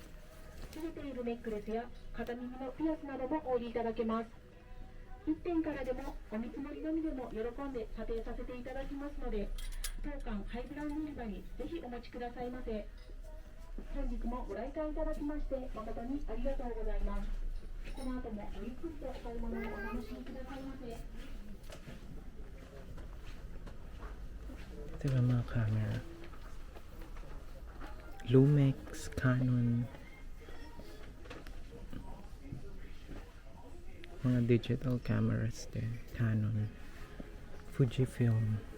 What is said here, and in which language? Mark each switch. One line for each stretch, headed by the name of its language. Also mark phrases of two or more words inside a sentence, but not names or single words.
Japanese: つけているネックレスや片耳のピアスなどもお売りいただけます。1点からでもお見積もりのみでも喜んで査定させていただきますので、当館ハイブランド売り場にぜひお持ちくださいませ。本日もご来館いただきまして誠にありがとうございます。この後もおゆっくりとお買い物をお楽しみくださいませ。
Filipino: Ito yung mga camera. Lumix, Canon. Mga
English: digital cameras
Filipino: din. Canon. Fujifilm.